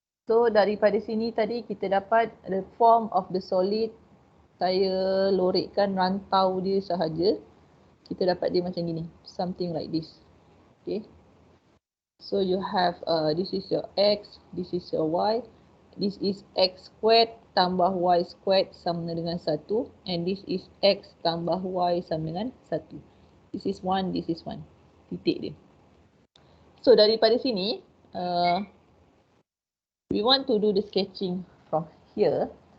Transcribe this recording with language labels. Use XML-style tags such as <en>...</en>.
<ms>So daripada sini tadi kita dapat</ms> <en>the form of the solid.</en> <ms>Saya lorekkan rantau dia sahaja. Kita dapat dia macam gini.</ms> <en>Something like this.</en> <ms>Okay.</ms> <en>So you have this is your x, this is your y. This is x squared</en> <ms>tambah</ms> <en>y squared</en> <ms>sama dengan</ms> <en>1. And this is x</en> <ms>tambah</ms> <en>y</en> <ms>sama dengan</ms> <en>1. This is 1, this is 1.</en> <ms>Titik dia.</ms> <en>So</en> <ms>daripada sini,</ms> <en>we want to do the sketching from here.</en>